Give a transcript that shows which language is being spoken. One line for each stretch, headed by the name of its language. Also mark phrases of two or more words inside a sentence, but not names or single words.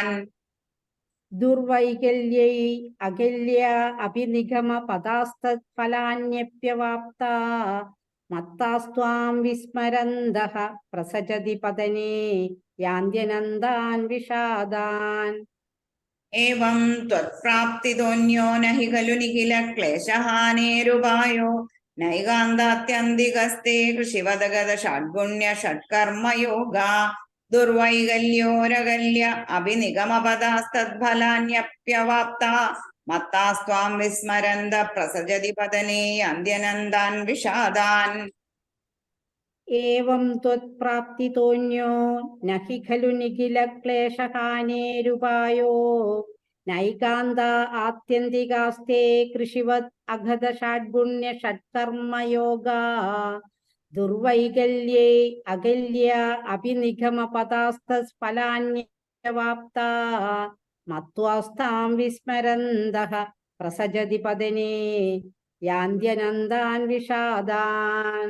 Sanskrit: ദുർവൈകല്യൈ അകല്യ അഭിനിഗമ പദാസ്തത്ഫലാന്യപ്യവാപ്ത മത്താസ്ത്വാം വിസ്മരന്തഃ പ്രസജതി പതനേ യാന്ത്യനന്ദാൻ വിഷാദാൻ. एवं त्वत्प्राप्तितोऽन्यो न हि खलु निखिल क्लेशहानेरुपायो नैकान्तात्यन्तिकस्ते कृषिवदगतषड्गुण्य षट्कर्मयोगा दुर्वैकल्योरगल्य अभिनिगमपदास्तद्फलान्यप्यवाप्ता मत्तास्त्वां विस्मरन्त प्रसजति पतने अन्त्यनन्दान् विषादान्. ഏവം ത്വത്പ്രാപ്തിതോന്യോ നഹി ഖലു നിഖില ക്ലേശഹാനേരുപായോ നൈകാന്ത ആത്യന്തികാസ്തേ കൃഷിവത് അഗത ഷഡ്ഗുണ്യ ഷട്കർമ്മയോഗാ ദുർവൈകല്യേ അകല്യ അഭിനിഗമ പദാസ്തസ്ഫലാന്യവാപ്ത മത്വാസ്താം വിസ്മരന്തഃ പ്രസജതി പദനേ യാന്ത്യനന്ദാൻ വിഷാദാൻ.